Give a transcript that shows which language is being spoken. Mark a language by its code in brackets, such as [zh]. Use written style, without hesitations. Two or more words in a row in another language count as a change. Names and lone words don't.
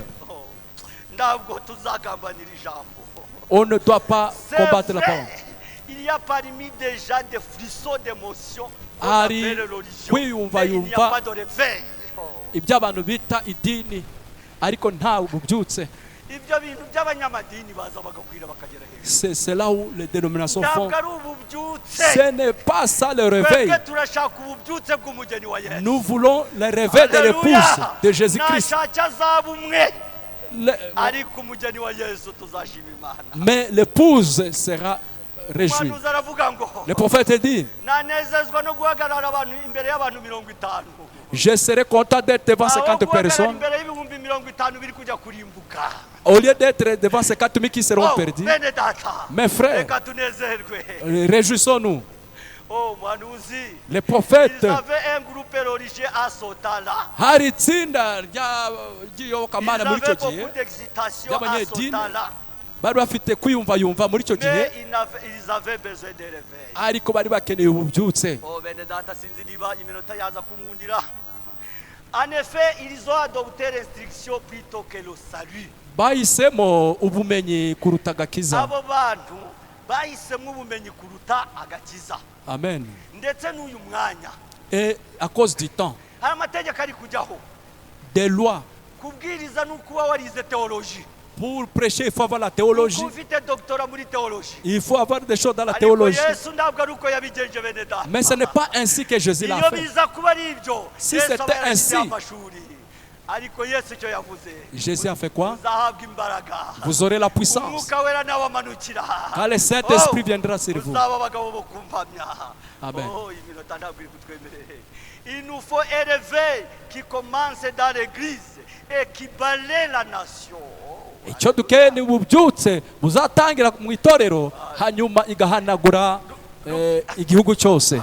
[rw] oh, ntabwo tuzagambanira ijambo. [fr] on ne doit pas C'est combattre la vrai, parole. il y a parmi des gens des frissons d'émotion qu'on Ari, appelle religion, oui, on va, mais il n'y a on va. pas de réveil. Oh. [rw] Ibyo abantu bita idini ariko nta bubyutse. Ibyo bintu by'abanyamadini baza bagakwira bakagera hejuru, [fr] C'est là où les dénominations font. [rw] ntabwo ari ububyutse. [fr] Ce n'est pas ça le réveil. [rw] Twebwe turashaka ububyutse bw'umugeni wa Yesu. [fr] Nous voulons le réveil de l'épouse de Jésus-Christ. [rw] nashaka azaba umwe, [fr] Le- [rw] ariko umugeni wa Yesu tuzashima Imana. [fr] Mais l'épouse sera réjouie. [rw] Umuhanuzi aravuga ngo [fr] Le prophète dit, [rw] nanezezwa no guhagarara abantu imbere y'abantu 50, [fr] je serai content d'être devant [rw] aho [fr] 50 [rw] guhagarara [fr] personnes [rw] imbere y'ibihumbi 50 biri kujya kurimbuka. [fr] au lieu d'être devant ces 4 000 qui seront Oh, perdus. [rw] bene data, [fr] Mes frères, [rw] reka tunezerwe. [fr] réjouissons-nous. [rw] Oh, muhanuzi, [fr] Les prophètes, ils avaient un groupe religieux à Sotala. [rw] hari itsinda [fr] Ils [rw] ry'iyobokamana muri icyo [fr] avaient [rw] gihe [fr] beaucoup d'excitation à [rw] ry'abanyedini [fr] Sotala, [rw] bari bafite kwiyumvayumva muri icyo gihe, [fr] mais ils avaient besoin de réveil. [rw] ariko bari bakeneye ububyutse. Oh, bene data, sinzi niba iminota yaza kumwundira. [fr] En effet, ils ont adopté l'instruction plutôt que le salut. [rw] Bahisemo ubumenyi kuruta agakiza. Abo bantu bahisemo ubumenyi kuruta agakiza. Amen. Ndetse n'uyu mwanya [fr] Et à cause du temps, [rw] hari amategeko ari kujyaho, [fr] des lois, [rw] kubwiriza ni ukuba warize teoloji, [fr] pour prêcher, il faut avoir la théologie. [rw] kuba ufite doctora muri teoloji. [fr] Il faut avoir des choses dans la [rw] Ariko [fr] théologie. [rw] Yesu ntabwo ari uko yabigenje bene data. [fr] Mais ce n'est pas ainsi que Jésus l'a [rw] iyo [fr] fait. [rw] biza kuba ari ibyo, [fr] Si [rw] Yesu [fr] c'était [rw] aba yarashyize [fr] ainsi. [rw] amashuri. Ariko Yesu icyo yavuze, [fr] Jésus a fait quoi? [rw] uzahabwa imbaraga, [fr] Vous aurez la puissance. [rw] umwuka wera nawe amanukira, [fr] Quand le Saint-Esprit viendra sur vous. [rw] uzaba abagabo bo kumpamya. Amen. Oh, iminota ntabwo iri kutwemerera. [fr] Il nous faut un réveil qui commence dans l'église et qui balaie la nation. [rw] Icyo dukeneye ni ububyutse buzatangira mu itorero hanyuma igahanagura igihugu cyose.